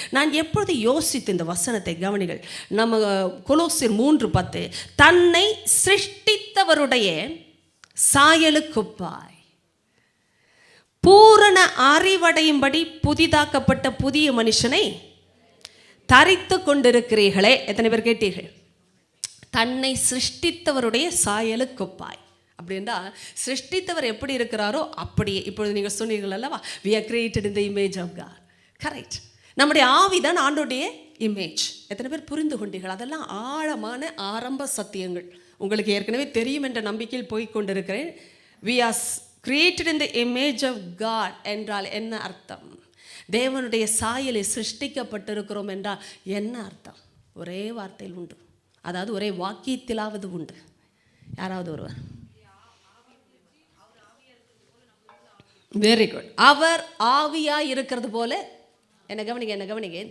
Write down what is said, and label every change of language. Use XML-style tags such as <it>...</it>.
<ta>நான் எப்பொழுது யோசித்து இந்த வசனத்தை கவனிங்கள். நம்ம கொலோசியர் 3:10, தன்னை சிருஷ்டித்தவருடைய சாயலுக்குப்பாய் பூரண அறிவடையும்படி புதிதாக்கப்பட்ட புதிய மனுஷனை தரித்து கொண்டிருக்கிறீர்களே. எத்தனை பேர் கேட்டீர்கள்? தன்னை சிருஷ்டித்தவருடைய சாயலுக்குப்பாய். அப்படின்னா சிருஷ்டித்தவர் எப்படி இருக்கிறாரோ அப்படியே. இப்பொழுது நீங்கள் சொன்னீர்கள் அல்லவா,</ta> <en>we are created in the image of God.</en> <ta>Correct. நம்முடைய ஆவிதான் ஆண்டோடைய இமேஜ். எத்தனை பேர் புரிந்து கொண்டீர்கள்? அதெல்லாம் ஆழமான ஆரம்ப சத்தியங்கள். உங்களுக்கு ஏற்கனவே தெரியும் என்ற நம்பிக்கையில் போய்கொண்டிருக்கிறேன்.</ta> <en>we are created in the image of God</en> <ta>என்றால் என்ன அர்த்தம்? தேவனுடைய சாயலை சிருஷ்டிக்கப்பட்டிருக்கிறோம் என்றால் என்ன அர்த்தம்? ஒரே வார்த்தையில் உண்டு, அதாவது ஒரே வாக்கியத்திலாவது உண்டு. யாராவது ஒருவர்?</ta> <en>Very good.</en> <ta>அவர் ஆவியா இருக்கிறது போல என்ன கவனிங்க.</ta>